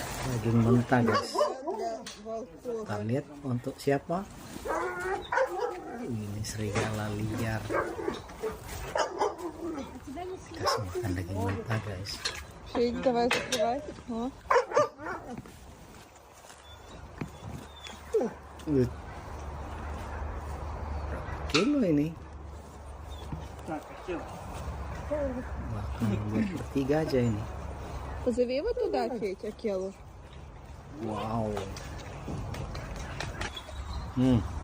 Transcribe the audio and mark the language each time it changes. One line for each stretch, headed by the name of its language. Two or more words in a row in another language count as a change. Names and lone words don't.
Indonesian: Daging mentah guys. Kita lihat untuk siapa? Ini serigala liar. Kasih makan daging mentah guys. Shake,
Russian: давай закрывай. О.
Indonesian: Berapa kilo ini? Bahkan buat bertiga aja ini.
Russian: Позови его туда, Федя, Акелу. Wow.